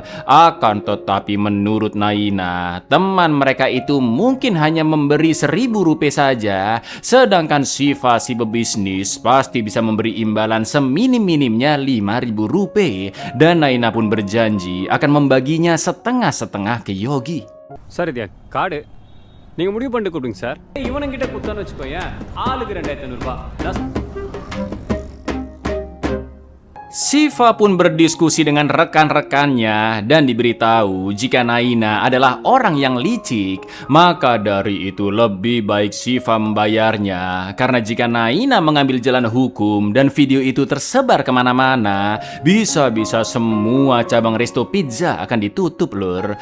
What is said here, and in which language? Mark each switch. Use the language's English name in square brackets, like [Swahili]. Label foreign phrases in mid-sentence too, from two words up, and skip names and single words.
[Indonesian] Akan tetapi menurut Naina, teman mereka itu mungkin hanya memberi 1.000 rupiah saja, sedangkan Siva si pebisnis pasti bisa memberi imbalan seminim-minimnya 5.000 rupiah, dan Naina pun berjanji akan membaginya setengah-setengah ke Yogi. [Tamil] சார் இது கார்டு நீங்கள் முடிவு பண்ணிட்டு கொடுங்க சார். இவனுங்கிட்ட கொடுத்தான்னு வச்சுக்கோயேன், ஆளுக்கு 2,500 ரூபாய். [Indonesian] Siva pun berdiskusi dengan rekan-rekannya dan diberitahu jika Naina adalah orang yang licik, maka dari itu lebih baik Siva membayarnya, karena jika Naina mengambil jalan hukum dan video itu tersebar kemana-mana, bisa-bisa semua cabang resto pizza akan ditutup lur.